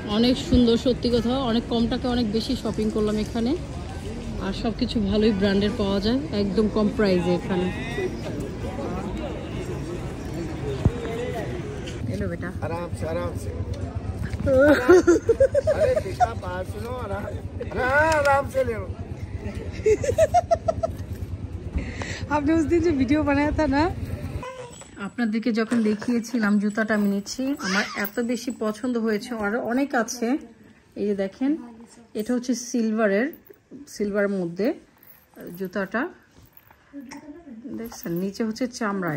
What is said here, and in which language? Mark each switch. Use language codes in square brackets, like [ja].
[bn] অনেক সুন্দর, সত্যি কথা অনেক কম টাকায় অনেক বেশি শপিং করলাম এখানে। আর সব কিছু ভালোই ব্র্যান্ডের পাওয়া যায় একদম কম প্রাইসে এখানে। [hi] हेलो बेटा आराम से अरे बेटा बात सुनो आराम से ले। आपने उस दिन जो वीडियो बनाया था ना, [bn] আপনাদেরকে যখন দেখিয়েছিলাম জুতাটা আমি নিচ্ছি, আমার এত বেশি পছন্দ হয়েছে। আর অনেক আছে। এই যে দেখেন এটা হচ্ছে সিলভারের মধ্যে জুতাটা দেখছেন, নিচে হচ্ছে চামড়া।